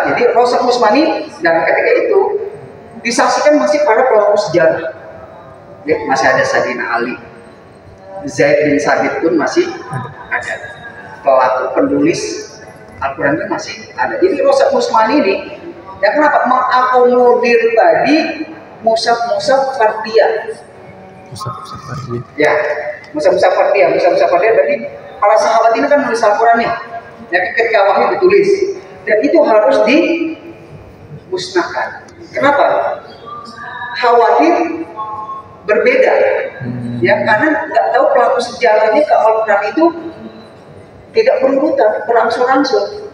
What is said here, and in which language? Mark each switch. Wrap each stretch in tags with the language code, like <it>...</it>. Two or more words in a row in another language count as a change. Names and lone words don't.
<id>Jadi Rasam Utsmani dan ketika itu disaksikan masih para pelaku sejarah. Ya, masih ada Sayyidina Ali, Zaid bin Sabit pun masih ada. Pelaku penulis Al-Quran itu masih ada. Jadi Rosak Musman ini, ya kenapa mengakomodir tadi musaf-musaf fardiyah. Musaf-musaf fardiyah. Ya, musaf-musaf fardiyah. Musaf-musaf fardiyah berarti para sahabat ini kan menulis Al-Quran nih. Ya, ketika wahyu ditulis, dan itu harus dimusnahkan. Kenapa? Khawatir berbeda, ya karena nggak tahu pelaku sejarahnya ke Al-Quran itu tidak berurutan, berangsur-angsur.</id>